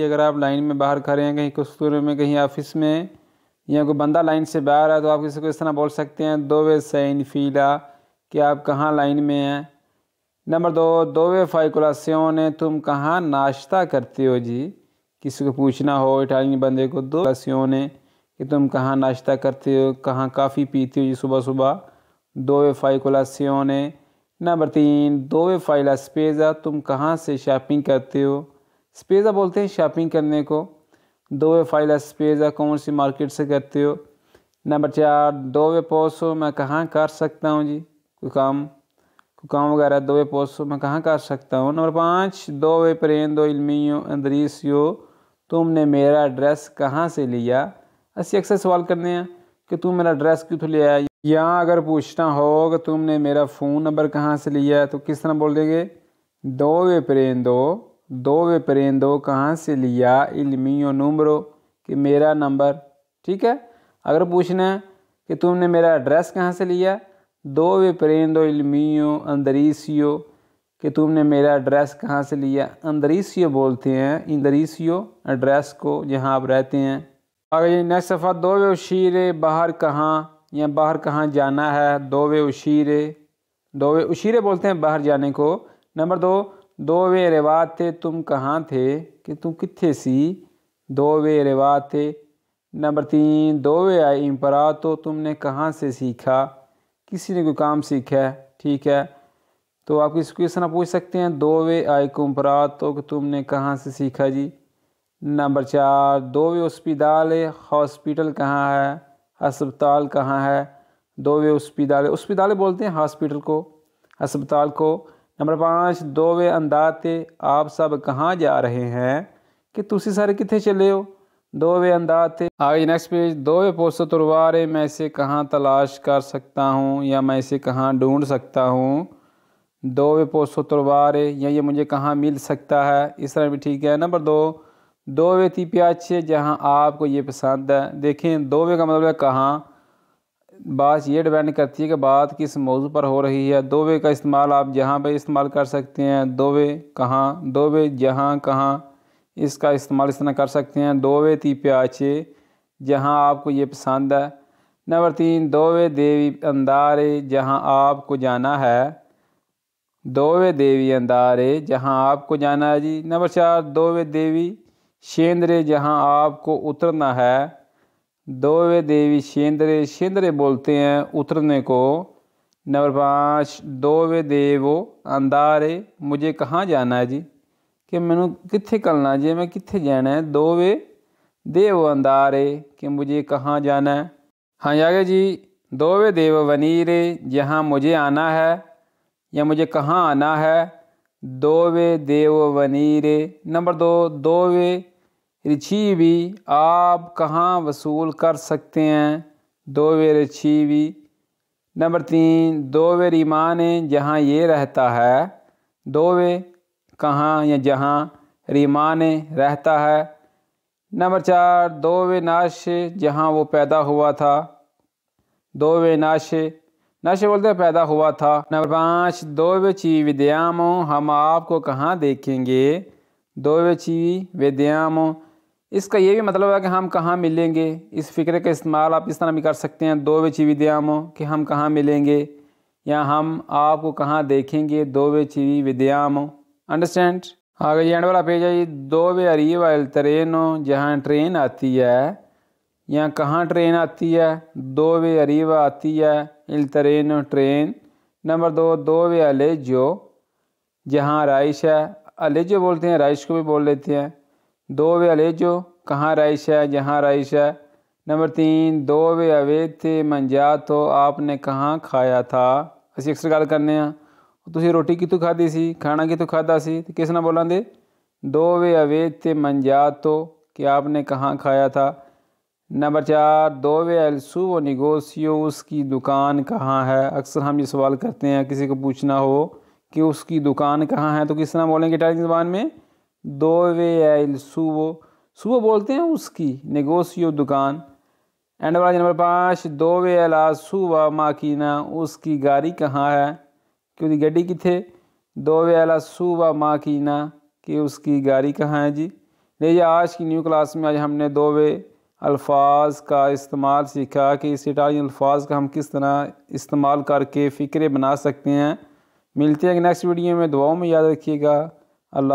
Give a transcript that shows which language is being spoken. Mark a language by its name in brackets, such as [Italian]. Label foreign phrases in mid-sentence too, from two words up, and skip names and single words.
[Hindi] अगर आप लाइन में बाहर खड़े हैं कहीं कस्तूरे में, कहीं ऑफिस में, या कोई बंदा लाइन से बाहर है, तो आप किसी को इस तरह बोल सकते हैं, [Italian] dove sei in fila [Hindi] कि आप कहाँ लाइन में हैं। नंबर 2, [Italian] dove fai colazione, [Hindi] तुम कहाँ नाश्ता करते हो जी। किसी को पूछना हो इटालियन बंदे को, [Italian] do colazione [Hindi] कि तुम कहाँ नाश्ता करते हो, कहाँ काफ़ी पीते हो जी सुबह सुबह। [Italian] dove fai colazione। नंबर 3, dove fai la spesa, [Hindi] तुम कहाँ से शॉपिंग करते हो। स्पेज़ा बोलते हैं शॉपिंग करने को। [Italian] dove fai la spesa, [Hindi] कौन सी मार्केट से करते हो। नंबर 4, [Italian] dove posso, [Hindi] मैं कहाँ कर सकता हूँ जी, कोई काम वगैरह। [Italian] dove posso, [Hindi] मैं कहाँ कर सकता हूँ। नंबर 5, [Italian] dove prendo il mio indirizzo, [Hindi] तुमने मेरा एड्रेस कहाँ से लिया। ऐसे अक्सर सवाल करने हैं कि तुम मेरा एड्रेस क्यों ले आया। या अगर पूछना हो कि तुमने मेरा फ़ोन नंबर कहाँ से लिया तो किस तरह बोल देंगे, [Italian] dove prendo [Hindi] कहाँ से लिया [Italian] il mio numero, [Hindi] कि मेरा नंबर। ठीक है। अगर पूछना है कि तुमने मेरा एड्रेस कहाँ से लिया, [Italian] dove prendo il mio indirizzo, [Hindi] कि तुमने मेरा एड्रेस कहाँ से लिया। indirizzo बोलते हैं, indirizzo एड्रेस को जहाँ आप रहते हैं। आगे नेक्स्ट सफ़ा, [Italian] dove uscire, [Hindi] बाहर कहाँ या बाहर कहाँ जाना है। [Italian] dove uscire [Hindi] बोलते हैं बाहर जाने को। नंबर 2, [Italian] dove eravate, [Hindi] तुम कहाँ थे, कि [Punjabi] ਤੁਮ ਕਿੱਥੇ ਸੀ। [Italian] dove eravate। नंबर 3, dove hai imparato, [Hindi] तुमने कहाँ से सीखा, किसी ने कोई काम सीखा है। ठीक है, तो आप इस क्वेश्चन आप पूछ सकते हैं [Italian] dove hai imparato, [Hindi] कि तुमने कहाँ से सीखा जी। नंबर 4, [Italian] dove ospedale, [Hindi] हॉस्पिटल कहाँ है, अस्पताल कहाँ है। [Italian] dove ospedale [Hindi] बोलते हैं हॉस्पिटल को, अस्पताल को। नंबर 5, [Italian] dove andate, [Hindi] आप सब कहाँ जा रहे हैं, कि [Punjabi] ਤੁਸੀ ਸਾਰੇ ਕਿਤਨੇ ਚਲੇ ਹੋ। [Italian] dove andate। आगे [English] next page, [Italian] dove posso trovare, [Hindi] मैं इसे कहाँ तलाश कर सकता हूँ या मैं इसे कहाँ ढूंढ सकता हूँ। [Italian] dove posso trovare, [Hindi] या ये मुझे कहाँ मिल सकता है, इस तरह भी ठीक है। नंबर 2, [Italian] dove ti piace, [Hindi] जहाँ आपको ये पसंद है। देखें dove का मतलब है कहाँ, बात ये डिपेंड करती है कि बात किस मौजू पर हो रही है। dove का इस्तेमाल आप जहाँ पर इस्तेमाल कर सकते हैं। dove कहाँ, dove जहाँ कहाँ, इसका इस्तेमाल इस तरह कर सकते हैं। [Italian] dove ti piace, [Hindi] जहाँ आपको ये पसंद है। नंबर 3, [Italian] dove devi andare, [Hindi] जहाँ आपको जाना है। [Italian] dove devi andare, [Hindi] जहाँ आपको जाना है जी। नंबर 4, [Italian] dove devi scendere, [Hindi] जहाँ आपको उतरना है। [Italian] dove devi scendere, scendere [Hindi] बोलते हैं उतरने को। नंबर 5, [Italian] dove devo andare, [Hindi] मुझे कहाँ जाना है जी, कि [Punjabi] ਮੈਂਨੇ ਕਿੱਥੇ ਕਰਨਾ ਜੀ, ਮੈਂ ਕਿੱਥੇ ਜਾਣਾ ਹੈ। [Italian] dove devo andare, [Hindi] कि मुझे कहाँ जाना है। हाँ आगे जी, [Italian] dove devo venire, [Hindi] जहाँ मुझे आना है या मुझे कहाँ आना है। [Italian] dove devo venire। नंबर 2, dove ricevi, [Hindi] आप कहाँ वसूल कर सकते हैं। [Italian] dove ricevi। नंबर 3, dove rimane, [Hindi] जहाँ ये रहता है। dove कहाँ या जहाँ, rimane रहता है। नंबर 4, [Italian] dove nasce, [Hindi] जहाँ वो पैदा हुआ था। [Italian] dove nasce [Hindi] बोलते हैं पैदा हुआ था। नंबर 5, [Italian] dove ci vediamo, [Hindi] हम आपको कहाँ देखेंगे। dove ci vediamo, इसका ये भी मतलब है कि हम कहाँ मिलेंगे। इस फ़िक्रे का इस्तेमाल आप इस तरह भी कर सकते हैं, [Italian] dove ci vediamo, [Hindi] कि हम कहाँ मिलेंगे या हम आपको कहाँ देखेंगे। [Italian] dove ci vediamo। [Hindi] अंडरस्टैंड। आगे ये एंड वाला पेज है, [Italian] dove arriva il treno, [Hindi] जहाँ ट्रेन आती है। यहाँ कहाँ ट्रेन आती है, [Italian] dove arriva [Hindi] आती है, [Italian] il treno ट्रेन। [Hindi] नंबर 2, [Italian] dove allegio, [Hindi] जहाँ राइश है। allegio बोलते हैं, राइश को भी बोल लेते हैं। [Italian] dove allegio, [Hindi] कहाँ राइश है, जहाँ राइश है। नंबर 3, [Italian] dove avete mangiato, [Hindi] आपने कहाँ खाया था। [Punjabi] ਅਸੀਂ ਅਕਸਰ ਗੱਲ ਕਰਨੇ ਹੈਂ, ਤੁਸੀਂ ਰੋਟੀ ਕਿੱਥੋਂ ਖਾਧੀ ਸੀ, ਖਾਣਾ ਕਿੱਥੋਂ ਖਾਧਾ ਸੀ, ਤੋ ਕਿਸ ਨਾਲ ਬੋਲਾਂਗੇ [Italian] dove avete mangiato, [Hindi] कि आपने कहाँ खाया था। नंबर 4, [Italian] dove è il suo negozio, [Hindi] उसकी दुकान कहाँ है। अक्सर हम ये सवाल करते हैं, किसी को पूछना हो कि उसकी दुकान कहाँ है तो किस तरह बोलेंगे इटालियन ज़बान में, [Italian] dove è il suo [Hindi] बोलते हैं उसकी, negozio दुकान। एंड वाला नंबर 5, [Italian] dove è la sua macchina, [Hindi] उसकी गाड़ी कहाँ है, कि [Punjabi] ਉਸਕੀ ਗੱਡੀ ਕਿੱਥੇ। [Italian] dove è la sua macchina, [Hindi] कि उसकी गाड़ी कहाँ है जी। लीजिए आज की [English] new class [Hindi] में आज हमने dove अल्फाज का इस्तेमाल सीखा कि इस इटालियन अल्फाज का हम किस तरह इस्तेमाल करके फ़िक्रे बना सकते हैं। मिलते हैं [English] next video [Hindi] में, दुआओं में याद रखिएगा।